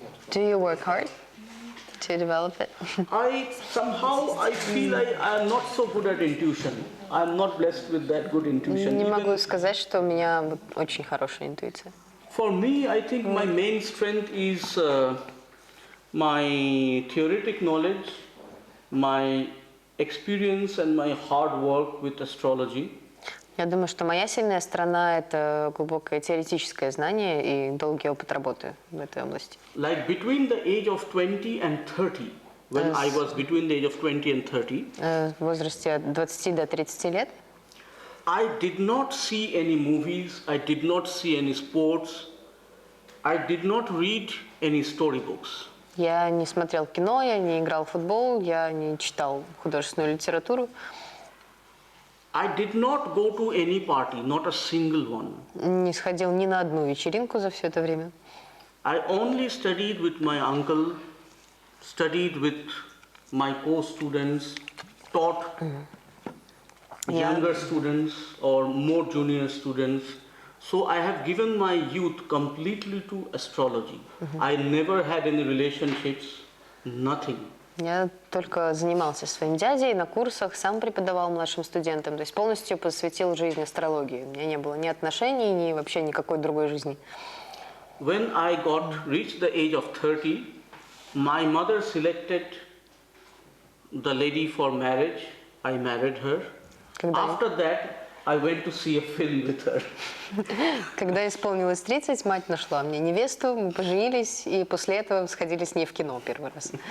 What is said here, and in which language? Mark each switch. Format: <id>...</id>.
<en>Do you work hard to develop it? I feel I am not so good at intuition. I am not blessed with that good intuition.</en> <ru>Не могу сказать, что у меня очень хорошая интуиция.</ru> <en>For me, I think my main strength is my theoretic knowledge, my experience and my hard work with astrology.</en> <ru>Я думаю, что моя сильная сторона – это глубокое теоретическое знание и долгий опыт работы в этой области.</ru> <en>Like between the age of 20 and 30, when I was between the age of 20 and 30,</en> <ru>в возрасте от 20 до 30 лет</ru> <en>I did not see any movies, I did not see any sports, I did not read any storybooks.</en> <ru>я не смотрел кино, я не играл в футбол, я не читал художественную литературу.</ru> <en>I did not go to any party, not a single one.</en> <ru>Не сходил ни на одну вечеринку за все это время.</ru> <en>I only studied with my uncle, studied with my co-students, taught younger students or more junior students. So I have given my youth completely to astrology. I never had any relationships, nothing.</en> <ru>Я только занимался своим дядей на курсах, сам преподавал младшим студентам, то есть полностью посвятил жизнь астрологии. У меня не было ни отношений, ни вообще никакой другой жизни.</ru> <en>When I reached the age of 30, my mother selected the lady for marriage. I married her. After that, I went to see a film with her.</en> <ru>Когда исполнилось 30, мать нашла мне невесту, мы поженились, и после этого сходили с ней в кино первый раз.</ru>